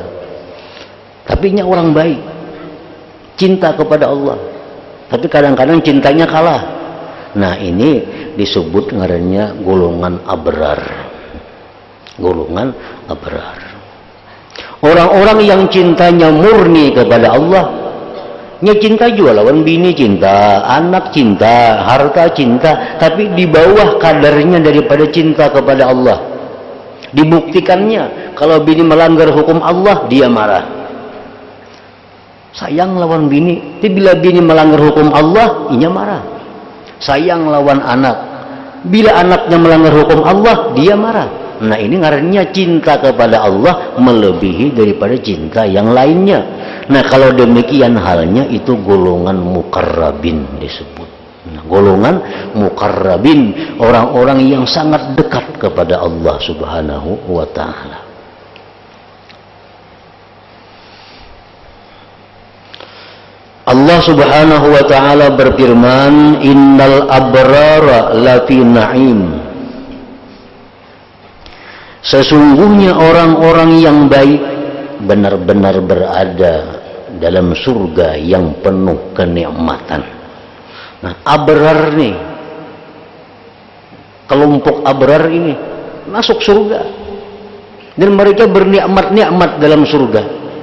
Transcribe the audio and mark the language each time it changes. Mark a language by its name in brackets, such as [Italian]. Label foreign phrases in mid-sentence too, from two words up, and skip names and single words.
[Indonesian] Tapi ini orang baik, cinta kepada Allah, tapi kadang-kadang cintanya kalah. Nah, ini disebut ngarannya golongan abrar. Golongan abrar. Orang-orang yang cintanya murni kepada Allah, nya cinta juga lawan bini cinta, anak cinta, harta cinta, tapi di bawah kadarnya daripada cinta kepada Allah. Dibuktikannya, kalau bini melanggar hukum Allah, dia marah. [Banjar] Sayang lawan bini, tapi bila bini melanggar hukum Allah, inya marah. [Indonesian] Sayang lawan anak, bila anaknya melanggar hukum Allah, dia marah. Nah ini ngarannya cinta kepada Allah melebihi daripada cinta yang lainnya. Nah kalau demikian halnya, itu golongan muqarrabin disebut. Nah, golongan muqarrabin, orang-orang yang sangat dekat kepada Allah [Arabic] Subhanahu wa ta'ala. [Indonesian] Allah [Arabic] Subhanahu wa ta'ala [Indonesian] berfirman, [Arabic] innal abrara lafi na'im. [Indonesian] Sesungguhnya orang-orang yang baik benar-benar berada dalam surga yang penuh kenikmatan. Nah, abrar nih, kelompok abrar ini masuk surga dan mereka bernikmat-nikmat dalam surga.